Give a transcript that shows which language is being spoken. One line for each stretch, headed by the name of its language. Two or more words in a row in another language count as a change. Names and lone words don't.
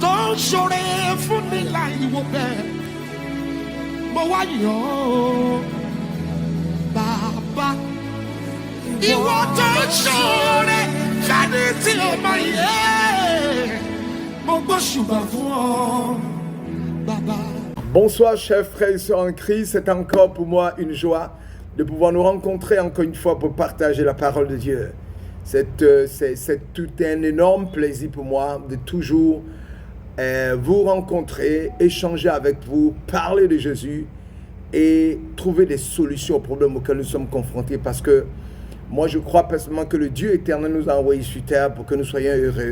Yoruba: tó ń ṣoore fún mi láì wo bẹ́ẹ̀. Mo wá yàn ó, bàbá. Ìwọ tó ń ṣoore fẹ́ni tí o mọ iye. Mo gbóṣùbà fún ọ, bàbá.
French: Bonsoir chers frères et sœurs en Christ, c'est encore pour moi une joie de pouvoir nous rencontrer encore une fois pour partager la parole de Dieu. C'est tout un énorme plaisir pour moi de toujours vous rencontrer, échanger avec vous, parler de Jésus et trouver des solutions aux problèmes auxquels nous sommes confrontés, parce que moi je crois personnellement que le Dieu éternel nous a envoyés sur terre pour que nous soyons heureux.